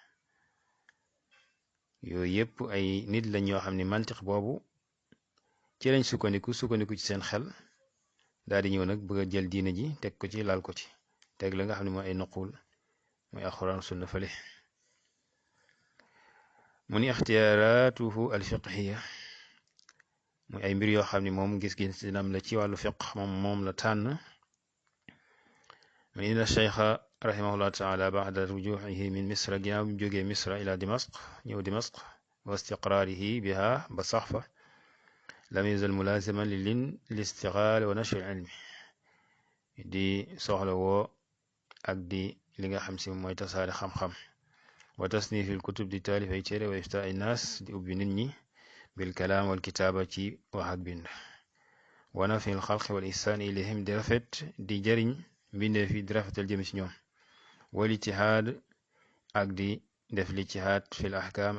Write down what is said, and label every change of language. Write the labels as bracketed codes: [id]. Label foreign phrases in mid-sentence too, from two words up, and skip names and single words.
[wo] yooyu yépp ay nit lañ ñoo xam ne mantiq boobu ci lañ sukkandiku ci seen xel daal di ñëw nag bëgg a jël diine ji teg ko ci laal ko ci teg la nga xam ne mooy ay nuqul mooy alxuraan sunna fële mu ni [ar] اختياراته الفقهية [wo] muy ay mbir yoo xam ne moom gis-gis dinam la ci wàllu fiq moom la tànn [ar] من إن الشيخ رحمه الله تعالى بعد رجوعه من مصر [wo] ginnaaw bi mu jógee [ar] مصر إلى دمشق [wo] ñëw [ar] دمشق واستقراره بها بصحفة لم يزل ملازما للاستغلال ونشر [wo] العلم di soxla woo ak di li nga xam si mooy tasaare xam-xam [ar] وتصنيف الكتب [wo] di taalif ay téere [ar] وإفتاء [wo] ay naas di ubbi nit ñi [ar] بالكلام والكتابة [wo] ci wax ak bind [ar] ونفع الخلق والإحسان إليهم [wo] di rafet di jëriñ mbindee fi di rafetal jëm ci ñoom [ar] والاجتهاد [wo] ak di def lijtihaad [ar] في الأحكام